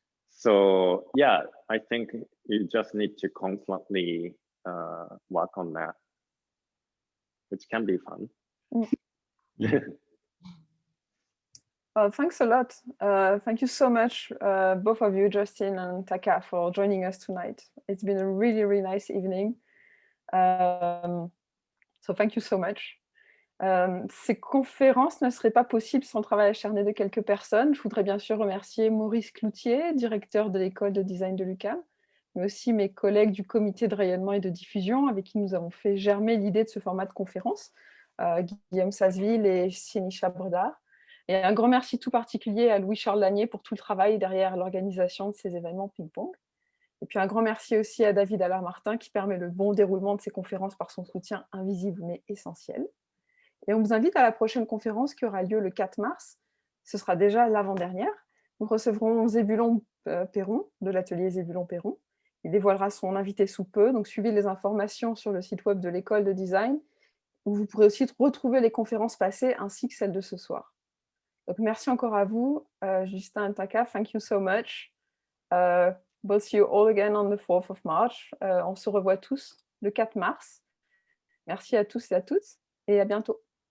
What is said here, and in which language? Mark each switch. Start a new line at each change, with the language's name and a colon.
English: So yeah, I think you just need to constantly work on that, which can be fun. Thanks a lot. Thank you so much, both of you, Justin and Taka, for joining us tonight. It's been a really, really nice evening. So thank you so much.
French: Ces conférences ne seraient pas possibles sans le travail acharné de quelques personnes. Je voudrais bien sûr remercier Maurice Cloutier, directeur de l'école de design de l'UQAM, mais aussi mes collègues du comité de rayonnement et de diffusion avec qui nous avons fait germer l'idée de ce format de conférence, Guillaume Sasseville et Sinisha Bredard. Et un grand merci tout particulier à Louis-Charles Lanier pour tout le travail derrière l'organisation de ces événements ping-pong. Et puis un grand merci aussi à David Allard-Martin qui permet le bon déroulement de ces conférences par son soutien invisible mais essentiel. Et on vous invite à la prochaine conférence qui aura lieu le 4 mars. Ce sera déjà l'avant-dernière. Nous recevrons Zébulon Perron de l'atelier Zébulon Perron. Il dévoilera son invité sous peu, donc suivez les informations sur le site web de l'école de design, où vous pourrez aussi retrouver les conférences passées ainsi que celles de ce soir. Donc merci encore à vous, Justin et Taka,
English: thank you so much. We'll see you all again on the 4th of March.
French: On se revoit tous le 4 mars. Merci à tous et à toutes, et à bientôt.